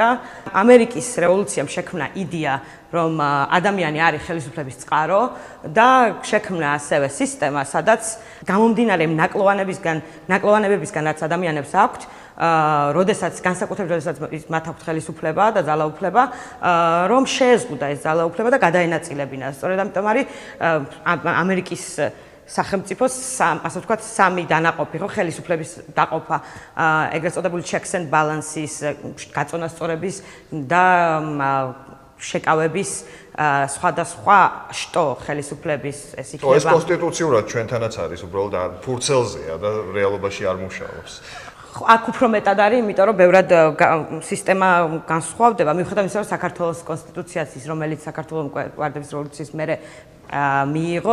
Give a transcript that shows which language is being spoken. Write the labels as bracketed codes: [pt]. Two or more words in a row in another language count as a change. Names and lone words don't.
[ka] ამერიკის რევოლუციამ შექმნა იდეა, რომ ადამიანი არის ხელისუფლების წყარო და შექმნა ასევე სისტემა, სადაც გამომდინარე ნაკლოვანებებისგან, რაც ადამიანებს აქვთ, როდესაც მათ აქვთ ხელისუფლება და ძალაუფლება, რომ შეეზღუდა ეს ძალაუფლება და გადაენაწილებინა. სწორედ ამიტომ არის ამერიკის სახელმწიფოს ასე ვთქვათ სამი დანაყოფი, ხო, ხელისუფლების დაყოფა, ეგრეთ წოდებული [en] checks and balances, [ka] გაწონასწორების და შეკავების სხვადასხვა შტო ხელისუფლების ეს იქნება. ეს კონსტიტუციურად ჩვენთანაც არის, უბრალოდ ფურცელზეა და რეალობაში არ მუშაობს. აქ უფრო მეტად არის, იმიტომ რომ ბევრად სისტემა განსხვავდება, მიუხედავად იმისა, რომ საქართველოს კონსტიტუციაც ის, რომელიც საქართველოს ვარდების რევოლუციის მერე მიიღო,